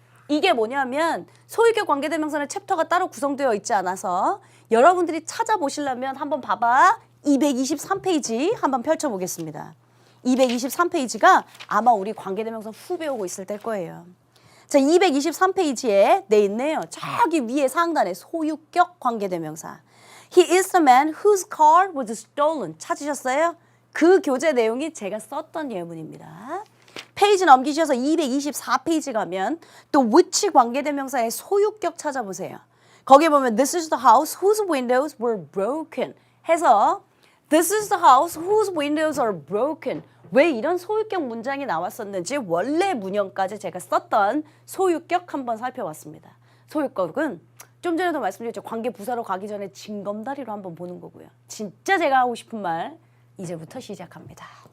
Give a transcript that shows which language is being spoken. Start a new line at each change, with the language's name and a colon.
Korean: 이게 뭐냐면 소유격 관계대명사는 챕터가 따로 구성되어 있지 않아서 여러분들이 찾아보시려면 한번 봐봐. 223페이지 한번 펼쳐보겠습니다. 223페이지가 아마 우리 관계대명사 후 배우고 있을 때일 거예요. 자, 223페이지에 돼 있네요. 저기 위에 상단에 소유격 관계대명사.
English: He is the man whose car was stolen.
Korean: 찾으셨어요? 그 교재 내용이 제가 썼던 예문입니다. 페이지 넘기셔서 224페이지 가면 또 which 관계대명사의 소유격 찾아보세요. 거기에 보면
English: this is the house whose windows were broken
Korean: 해서
English: this is the house whose windows are broken.
Korean: 왜 이런 소유격 문장이 나왔었는지 원래 문형까지 제가 썼던 소유격 한번 살펴봤습니다. 소유격은 좀 전에도 말씀드렸죠. 관계 부사로 가기 전에 징검다리로 한번 보는 거고요. 진짜 제가 하고 싶은 말 이제부터 시작합니다.